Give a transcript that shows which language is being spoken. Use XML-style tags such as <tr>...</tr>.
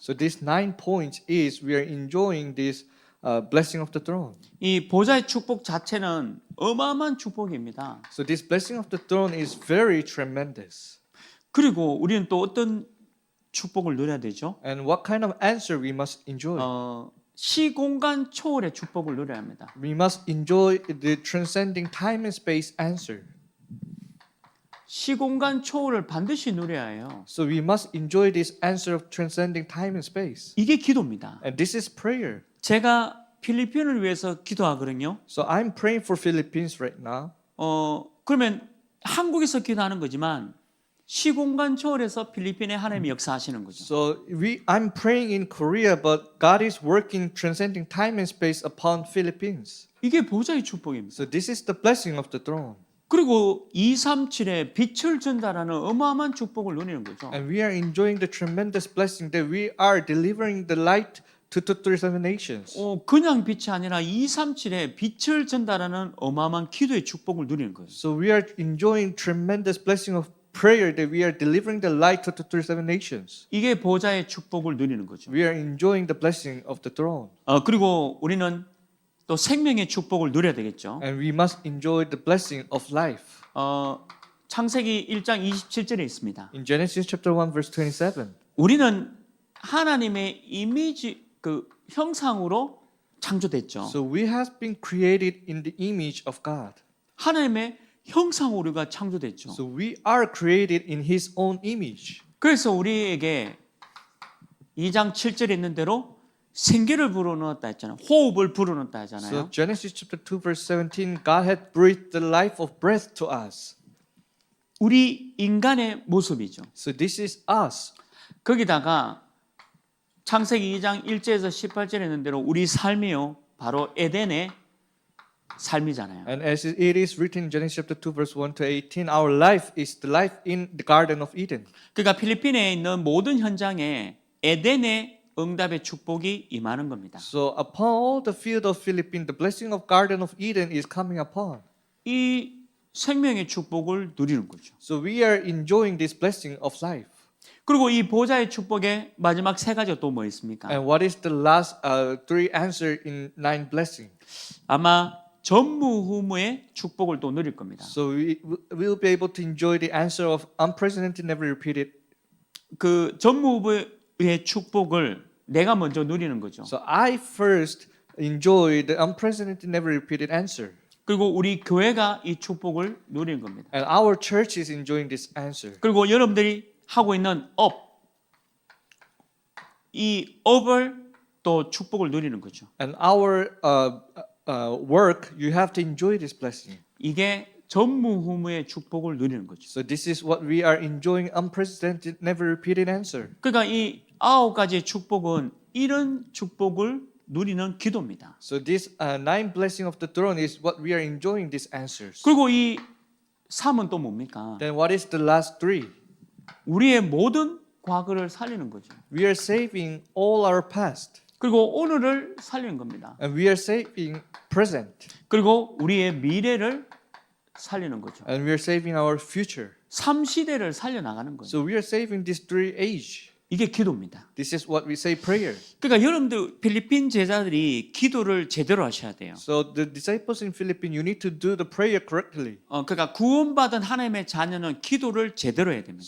<en>So these 9 points is we are enjoying this blessing of the throne.</en> <ko>이 보좌의 축복 자체는 어마어마한 축복입니다.</ko> <en>So this blessing of the throne is very tremendous.</en> <ko>그리고 우리는 또 어떤 축복을 누려야 되죠?</ko> <en>And what kind of answer we must enjoy?</en> <ko>시공간 초월의 축복을 누려야 합니다.</ko> <en>We must enjoy the transcending time and space answer.</en> <ko>시공간 초월을 반드시 누려야 해요.</ko> <en>So we must enjoy this answer of transcending time and space.</en> <ko>이게 기도입니다.</ko> <en>And this is prayer.</en> <ko>제가 필리핀을 위해서 기도하거든요.</ko> <en>So I'm praying for Philippines right now.</en> <ko>그러면 한국에서 기도하는 거지만 시공간 초월에서 필리핀에 하나님이 역사하시는 거죠.</ko> <en>So I'm praying in Korea, but God is working transcending time and space upon Philippines.</en> <ko>이게 보좌의 축복입니다.</ko> <en>So this is the blessing of the throne.</en> <ko>그리고 237의 빛을 전달하는 어마어마한 축복을 누리는 거죠.</ko> <en>And we are enjoying the tremendous blessing that we are delivering the light to the 37 nations.</en> <ko>그냥 빛이 아니라 237의 빛을 전달하는 어마어마한 기도의 축복을 누리는 거예요.</ko> <en>So we are enjoying tremendous blessing of prayer that we are delivering the light to the 37 nations.</en> <ko>이게 보좌의 축복을 누리는 거죠.</ko> <en>We are enjoying the blessing of the throne.</en> <ko>그리고 우리는 또 생명의 축복을 누려야 되겠죠.</ko> <en>And we must enjoy the blessing of life.</en> <ko>창세기 1장 27절에 있습니다.</ko> <en>In Genesis chapter 1 verse 27.</en> <ko>우리는 하나님의 이미지 그 형상으로 창조됐죠.</ko> <en>So we have been created in the image of God.</en> <ko>하나님의 형상으로 우리가 창조됐죠.</ko> <en>So we are created in His own image.</en> <ko>그래서 우리에게 2장 7절에 있는 대로 생기를 불어넣었다 했잖아요. 호흡을 불어넣었다</ko> <en>So</en> <ko>하잖아요.</ko> <en>Genesis chapter 2 verse 17, God had breathed the life of breath to us.</en> <ko>우리 인간의 모습이죠.</ko> <en>So this is us.</en> <ko>거기다가 창세기 2장 1절에서 18절에 있는 대로 우리 삶이요 바로 에덴의 삶이잖아요.</ko> <en>And as it is written in Genesis chapter 2 verse 1 to 18, our life is the life in the Garden of Eden.</en> <ko>그러니까 필리핀에 있는 모든 현장에 에덴의 응답의 축복이 임하는 겁니다.</ko> <en>So upon all the field of Philippines, the blessing of Garden of Eden is coming upon.</en> <ko>이 생명의 축복을 누리는 거죠.</ko> <en>So we are enjoying this blessing of life.</en> <ko>그리고 이 보좌의 축복의 마지막 세 가지가 또 뭐 있습니까?</ko> <en>And what is the last three answer in 9 blessing?</en> <ko>아마 전무후무의 축복을 또 누릴 겁니다.</ko> <en>So we will be able to enjoy the answer of unprecedented, never repeated.</en> <ko>그 전무후무의 축복을 내가 먼저 누리는 거죠.</ko> <en>So I first enjoy the unprecedented, never repeated answer.</en> <ko>그리고 우리 교회가 이 축복을 누리는 겁니다.</ko> <en>And our church is enjoying this answer.</en> <ko>그리고 여러분들이 하고 있는 이 업을 또 축복을 누리는 거죠.</ko> <en>And our work, you have to enjoy this blessing.</en> <ko>이게 전무후무의 축복을 누리는 거죠.</ko> <en>So this is what we are enjoying, unprecedented, never repeated answer.</en> <ko>그러니까 이 9가지의 축복은 이런 축복을 누리는 기도입니다.</ko> <en>So this 9 blessing of the throne is what we are enjoying these answers.</en> <ko>그리고 이 3은 또 뭡니까?</ko> <en>Then what is the last 3?</en> <ko>우리의 모든 과거를 살리는 거죠.</ko> <en>We are saving all our past.</en> <ko>그리고 오늘을 살리는 겁니다.</ko> <en>And we are saving present.</en> <ko>그리고 우리의 미래를 살리는 거죠.</ko> <en>And we are saving our future.</en> <ko>3시대를 살려나가는 거예요.</ko> <en>So we are saving these 3 age.</en> <ko>이게 기도입니다.</ko> <en>This is what we say prayer.</en> <ko>그러니까 여러분들 필리핀 제자들이 기도를 제대로 하셔야 돼요.</ko> <en>So the disciples in Philippines, you need to do the prayer correctly.</en> <ko>그러니까 구원받은 하나님의 자녀는 기도를 제대로 해야 됩니다.</ko>